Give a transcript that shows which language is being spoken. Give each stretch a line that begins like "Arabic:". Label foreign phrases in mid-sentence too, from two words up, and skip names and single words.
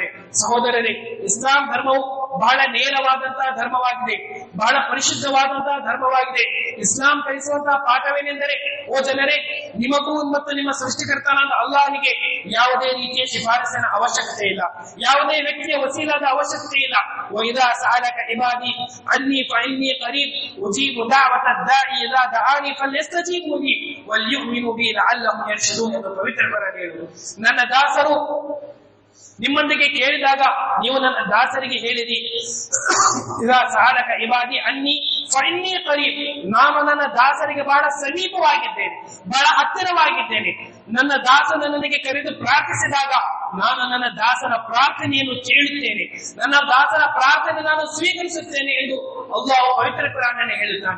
Kannada: ಸಹೋದರರೇ, ಇಸ್ಲಾಂ ಧರ್ಮವು ಬಹಳ ನೇರವಾದಂತಹ ಧರ್ಮವಾಗಿದೆ, ಬಹಳ ಪರಿಶುದ್ಧವಾದಂತಹ ಧರ್ಮವಾಗಿದೆ. ಇಸ್ಲಾಂ ಕಲಿಸುವಂತಹ ಪಾಠವೇನೆಂದರೆ, ಓ ಜನರೇ, ನಿಮಗೂ ಮತ್ತು ನಿಮ್ಮ ಸೃಷ್ಟಿಕರ್ತನಾದ ಅಲ್ಲಾಹನಿಗೆ ಯಾವುದೇ ರೀತಿಯ ಶಿಫಾರಸಿನ ಅವಶ್ಯಕತೆ ಇಲ್ಲ, ಯಾವುದೇ ವ್ಯಕ್ತಿಯ ವಸೀಲಾದ ಅವಶ್ಯಕತೆ ಇಲ್ಲ.
Arabic: وَإِذَا سَأَلَكَ عِبَادِي عَنِّي فَإِنِّي قَرِيبٌ أُجِيبُ دَعْوَةَ الدَّاعِ إِذَا دَعَانِ فَلْيَسْتَجِيبُوا لِي وَلْيُؤْمِنُوا بِي لَعَلَّهُمْ يَرْشُدُونَ
Kannada: ಎಂದು ಪವಿತ್ರ ಕುರಾನ್ ಹೇಳಿದೆ. ನನ್ನ ದಾಸರು ನಿಮ್ಮೊಂದಿಗೆ ಕೇಳಿದಾಗ ನೀವು ನನ್ನ ದಾಸರಿಗೆ ಹೇಳಿರಿ,
Arabic: إذا سألك عبادي عني فإني قريب,
Kannada: ನಾನು ನನ್ನ ದಾಸರಿಗೆ ಬಹಳ ಸಮೀಪವಾಗಿದ್ದೇನೆ, ಬಹಳ ಹತ್ತಿರವಾಗಿದ್ದೇನೆ. ನನ್ನ ದಾಸನ ನನಗೆ ಕರೆದು ಪ್ರಾರ್ಥಿಸಿದಾಗ ನಾನು ನನ್ನ ದಾಸನ ಪ್ರಾರ್ಥನೆಯನ್ನು ಕೇಳುತ್ತೇನೆ, ನನ್ನ ದಾಸನ ಪ್ರಾರ್ಥನೆ ನಾನು ಸ್ವೀಕರಿಸುತ್ತೇನೆ ಎಂದು ಅಲ್ಲಾಹ್ ಪವಿತ್ರ ಕುರಾನ್ನಲ್ಲಿ ಹೇಳುತ್ತಾನೆ.